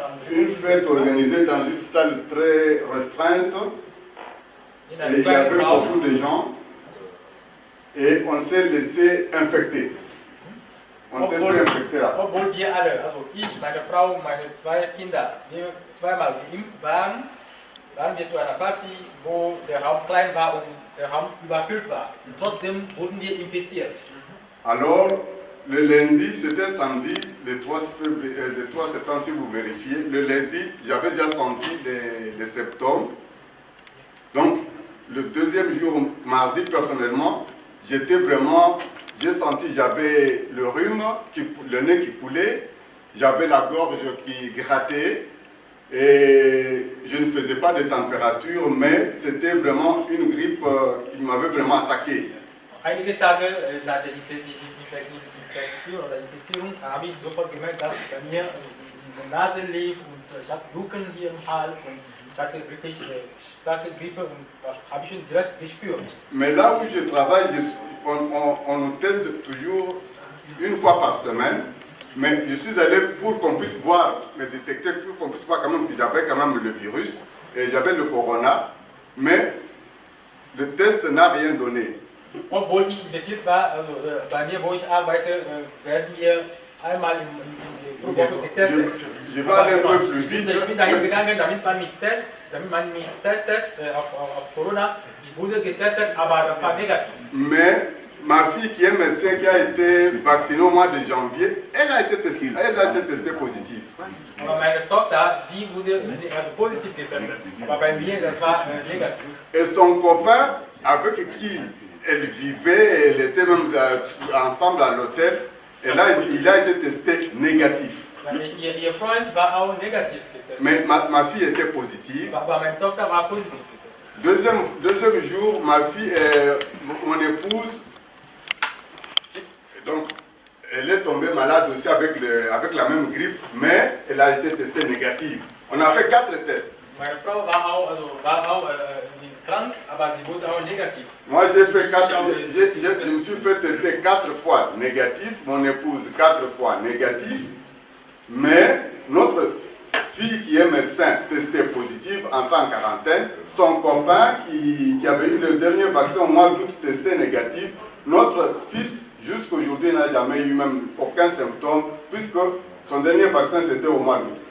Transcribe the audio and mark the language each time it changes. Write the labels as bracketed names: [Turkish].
[French] Une fête organisée dans une salle très restreinte. Et il y avait beaucoup de gens. Et on s'est laissé infecter. On s'est fait infecter là. [German] Obwohl wir alle, also ich, meine Frau und meine 2 Kinder, wir zweimal geimpft waren, waren wir zu einer Party, wo der Raum klein war und der Raum überfüllt war. Und trotzdem wurden wir infiziert. [French] Alors, le lundi, c'était samedi, le 3 septembre, si vous vérifiez. Le lundi, j'avais déjà senti les symptômes. Donc, le deuxième jour, mardi, personnellement, j'ai senti, j'avais le rhume, le nez qui coulait, j'avais la gorge qui grattait, et je ne faisais pas de température, mais c'était vraiment une grippe qui m'avait vraiment attaqué. [German] Einige Tage nach der Infektion oder Infizierung habe ich sofort gemerkt, dass bei mir die Nase lief und ich hatte Jucken hier im Hals und ich hatte wirklich starke Grippe und das habe ich schon direkt gespürt. [French] Mais là où je travaille, on nous teste toujours une fois par semaine, mais je suis allé pour qu'on puisse voir, me détecter, pour qu'on puisse voir quand même que j'avais quand même le virus et j'avais le corona, mais le test n'a rien donné. [German] Obwohl ich infiziert war, also bei mir, wo ich arbeite, werden wir einmal pro Woche getestet. [French] Je vais aller un peu plus vite. [German] Ich bin dahin gegangen, damit man mich testet auf Corona. Ich wurde getestet, aber das war negativ. [French] Mais ma fille qui est médecin, qui a été vaccinée au mois de janvier, elle a été testée positive. [German] Aber meine Tochter, die wurde also positiv getestet. Aber bei mir, das war negativ. [French] Et son copain, avec qui elle vivait, elle était même ensemble à l'hôtel, et là, il a été testé négatif. [German] Ihr Freund war auch negativ getestet. [French] Mais ma fille était positive. [German] Aber meine Tochter war positiv getestet. [French] Deuxième jour, ma fille, mon épouse, donc, elle est tombée malade aussi avec la même grippe, mais elle a été testée négative. On a fait 4 tests. [German] Meine Frau war auch krank, aber sie wurde auch negativ. [French] Moi, je me suis fait tester 4 fois négatif, mon épouse 4 fois négatif, mais notre fille qui est médecin testée positive, entrée en quarantaine, son copain qui avait eu le dernier vaccin au mois d'août testé négatif, notre fils jusqu'à aujourd'hui n'a jamais eu même aucun symptôme, puisque son dernier vaccin c'était au mois d'août.